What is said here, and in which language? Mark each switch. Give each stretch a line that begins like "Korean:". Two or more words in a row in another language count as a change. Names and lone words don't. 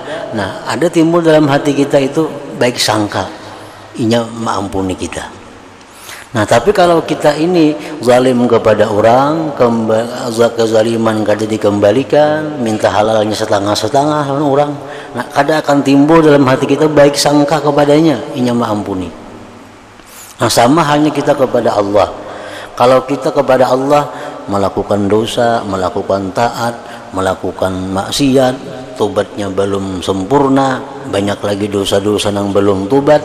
Banjar: Nah, ada timbul dalam hati kita itu baik sangka, inya mengampuni kita. Nah, tapi kalau kita ini zalim kepada orang, kezaliman kada dikembalikan, minta halalnya setengah-setengah lawan orang, nah, kada akan timbul dalam hati kita baik sangka kepadanya, inya mengampuni.
Indonesian: Nah, sama halnya kita kepada Allah. Kalau kita kepada Allah melakukan dosa, melakukan taat, melakukan maksiat, tobatnya belum sempurna, banyak lagi dosa-dosa yang belum tobat.